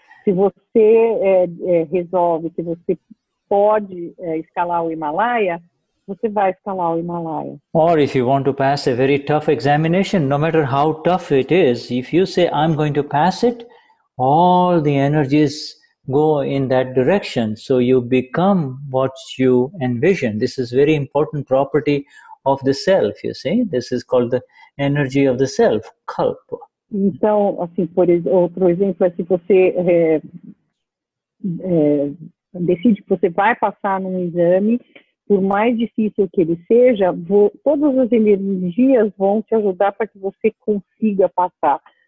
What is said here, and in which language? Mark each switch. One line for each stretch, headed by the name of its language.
Portuguese: Se você resolve que você pode escalar o Himalaia, você vai escalar o Himalaia.
English: Or if you want to pass a very tough examination, no matter how tough it is, if you say, I'm going to pass it, all the energies go in that direction. So you become what you envision. This is very important property of the self, you see. This is called the energy of the self, Kalp.
Portuguese: Então, assim, outro exemplo é se você decide que você vai passar num exame, por mais difícil que ele seja, todas as energias vão te ajudar para que você consiga passar.